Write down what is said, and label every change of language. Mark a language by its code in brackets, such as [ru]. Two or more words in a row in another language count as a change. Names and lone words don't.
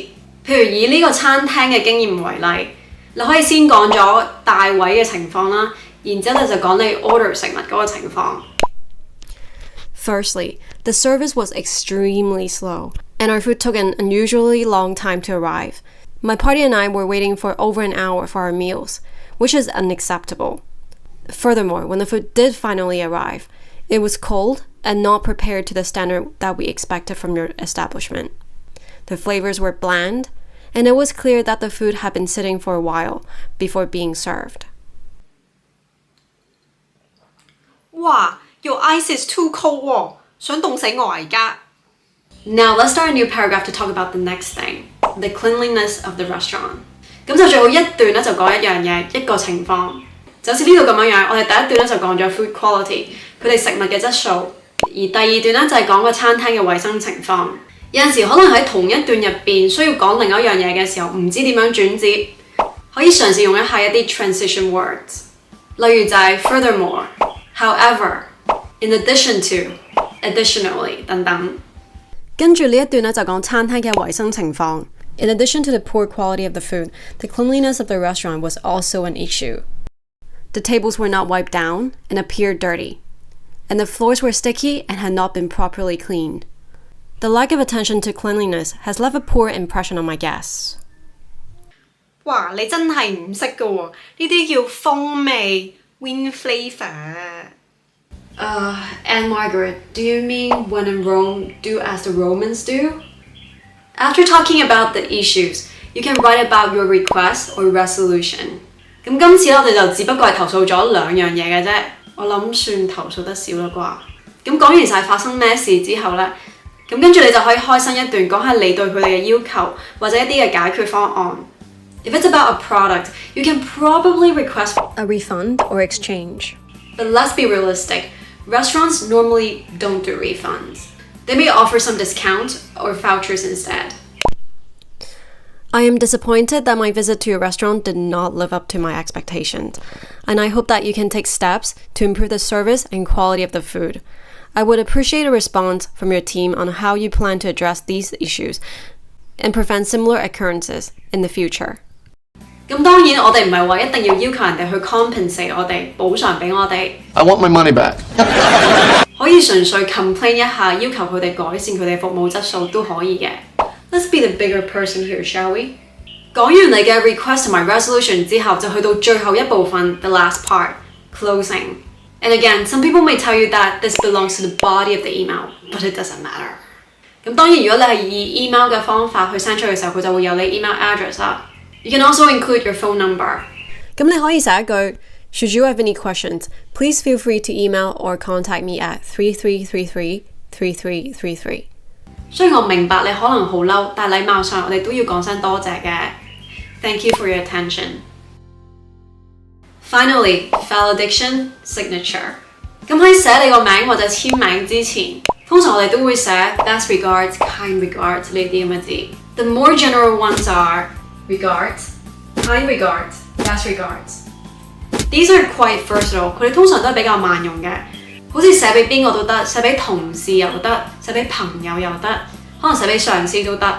[yue] 譬如以呢個餐廳嘅經驗為例。你可以先講咗大位嘅情況啦，然之後就講你 order 食物嗰個情況。 [en] Firstly, the service was extremely slow, and our food took an unusually long time to arrive. My party and I were waiting for over an hour for our meals, which is unacceptable. Furthermore, when the food did finally arrive, It was cold and not prepared to the standard that we expected from your establishment. The flavors were bland, and it was clear that the food had been sitting for a while before being served. Wow, your ice is too cold 喎， [yue] 想凍死我而家。 [en] Now let's start a new paragraph to talk about the next thing, the cleanliness of the restaurant. [yue] 咁就最好一段咧就講一樣嘢，一個情況，就好似呢度咁樣樣。我哋第一段咧就講咗 food quality， 佢哋食物嘅質素，而第二段咧就係講個餐廳嘅衞生情況。有陣時可能喺同一段入邊需要講另一樣嘢嘅時候，唔知點樣轉接，可以嘗試用一下一啲 transition words，例如就係 [en] furthermore、however、in addition to、additionally [yue] 等等。跟住呢一段咧就講餐廳嘅衞生情況。 [en] In addition to the poor quality of the food, the cleanliness of the restaurant was also an issue. The tables were not wiped down and appeared dirty, and the floors were sticky and had not been properly cleaned. The lack of attention to cleanliness has left a poor impression on my guests. [yue] 哇！你真係唔識㗎喎，呢啲叫風味 [en] wind flavour。And Margaret, do you mean when in Rome, do as the Romans do? After talking about the issues, you can write about your request or resolution. [yue] 咁今次咧，我哋就只不過係投訴咗兩樣嘢嘅啫。我諗算投訴得少啦啩。咁講完晒發生咩事之後咧，咁跟住你就可以開新一段講下你對佢哋嘅要求或者一啲嘅解決方案。 [en] If it's about a product, you can probably request a refund or exchange. But let's be realistic. Restaurants normally don't do refunds. They may offer some discounts or vouchers instead. I am disappointed that my visit to your restaurant did not live up to my expectations, and I hope that you can take steps to improve the service and quality of the food. I would appreciate a response from your team on how you plan to address these issues and prevent similar occurrences in the future. [yue] 咁當然，我哋唔係話一定要要求人哋去 compensate 我哋補償俾我哋。 [en] I want my money back. [yue] 可以純粹 complain 一下，要求佢哋改善佢哋服務質素都可以嘅。 [en] Let's be the bigger person here, shall we? [yue] 講完你嘅 request 同埋 resolution 之後，就去到最後一部分 [en] the last part, closing. And again, some people may tell you that this belongs to the body of the email, but it doesn't matter. [yue] 咁當然，如果你係以 email 嘅方法去 send 出去嘅時候，佢就會有你 email address 啦。 [en] You can also include your phone number. [yue] 咁你可以寫一句 [en] Should you have any questions, please feel free to email or contact me at 3333-3333. [yue] 雖然我明白你可能好嬲，但禮貌上我哋都要講聲多謝嘅。 [en] Thank you for your attention. Finally, valediction, signature. [yue] 咁喺寫你個名或者簽名之前，通常我哋都會寫 [en] best regards, kind regards [yue] 呢啲咁嘅字。 [en] The more general ones are regards, kind regards, best regards. These are quite versatile. [yue] 佢哋通常都係比較萬用嘅，好似寫俾邊個都得，寫俾同事又得，寫俾朋友又得，可能寫俾上司都得。